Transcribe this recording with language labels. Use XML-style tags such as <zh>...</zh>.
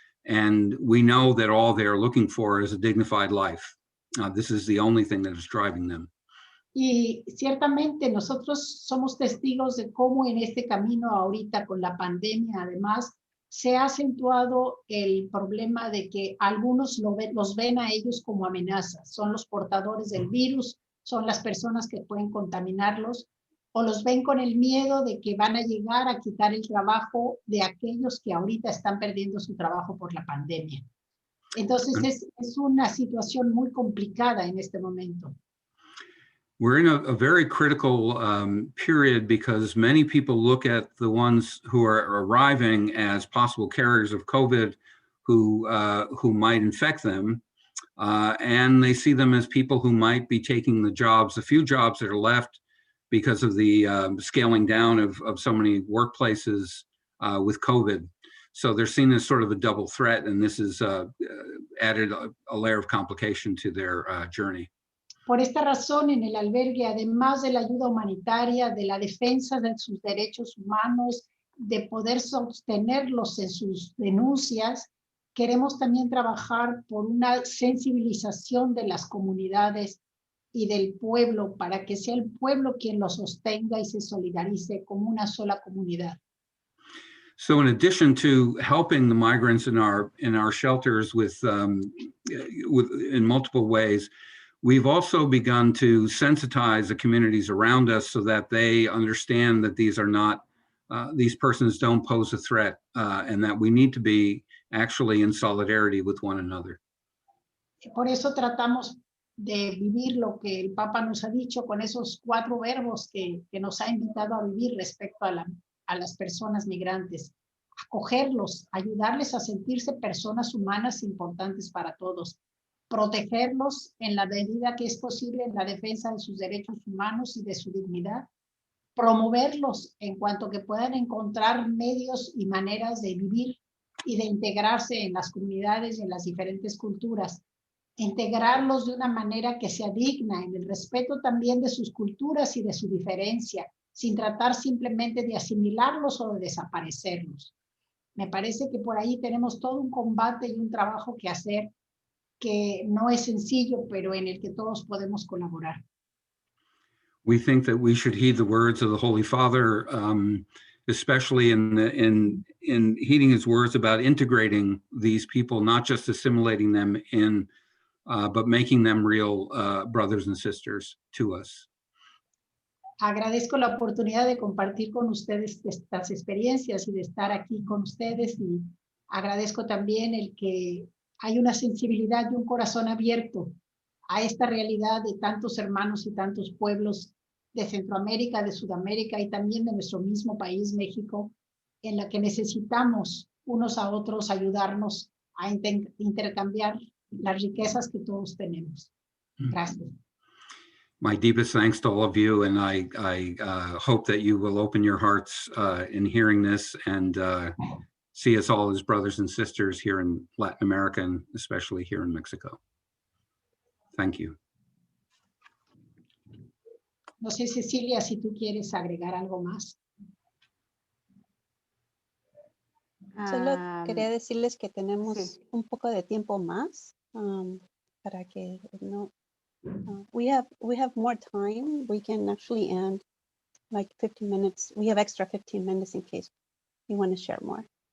<en>And we know that all they're looking for is a dignified life. This is the only thing that is driving them.</en> <es>Y ciertamente nosotros somos testigos de cómo en este camino ahorita con la pandemia, además, se ha acentuado el problema de que algunos los ven a ellos como amenazas. Son los portadores del virus, son las personas que pueden contaminarlos, o los ven con el miedo de que van a llegar a quitar el trabajo de aquellos que ahorita están perdiendo su trabajo por la pandemia. Entonces es una situación muy complicada en este momento.</es> <en>We're in a very critical period because many people look at the ones who are arriving as possible carriers of COVID who might infect them. And they see them as people who might be taking the jobs, the few jobs that are left because of the scaling down of so many workplaces with COVID. So they're seen as sort of a double threat, and this has added a layer of complication to their journey.</en> <es>Por esta razón, en el albergue, además de la ayuda humanitaria, de la defensa de sus derechos humanos, de poder sostenerlos en sus denuncias, queremos también trabajar por una sensibilización de las comunidades y del pueblo para que sea el pueblo quien los sostenga y se solidarice como una sola comunidad.</es> <en>So in addition to helping the migrants in our shelters with in multiple ways, we've also begun to sensitize the communities around us so that they understand that these are not, these persons don't pose a threat, and that we need to be actually in solidarity with one another.</en> <es>Por eso tratamos de vivir lo que el Papa nos ha dicho con esos 4 verbos que nos ha invitado a vivir respecto a las personas migrantes. Acogerlos, ayudarles a sentirse personas humanas importantes para todos. Protegerlos en la medida que es posible en la defensa de sus derechos humanos y de su dignidad, promoverlos en cuanto que puedan encontrar medios y maneras de vivir y de integrarse en las comunidades y en las diferentes culturas, integrarlos de una manera que sea digna, en el respeto también de sus culturas y de su diferencia, sin tratar simplemente de asimilarlos o de desaparecerlos. Me parece que por ahí tenemos todo un combate y un trabajo que hacer que no es sencillo, pero en el que todos podemos colaborar.</es> <en>We think that we should heed the words of the Holy Father, especially in heeding his words about integrating these people, not just assimilating them in, but making them real brothers and sisters to us.</en> <es>Agradezco la oportunidad de compartir con ustedes estas experiencias y de estar aquí con ustedes, y agradezco también el que hay una sensibilidad y un corazón abierto a esta realidad de tantos hermanos y tantos pueblos de Centroamérica, de Sudamérica y también de nuestro mismo país, México, en la que necesitamos unos a otros ayudarnos a intercambiar las riquezas que todos tenemos. Gracias.</es> <en>My deepest thanks to all of you, and I hope that you will open your hearts in hearing this and see us all as brothers and sisters here in Latin America, and especially here in Mexico. Thank you.</en> <es>No sé, Cecilia, si tú quieres agregar algo más. Solo quería decirles que tenemos sí. un poco de tiempo más para que no.</es> <en>We have more time. We can actually end like 15 minutes. We have extra 15 minutes in case you want to share more.</en>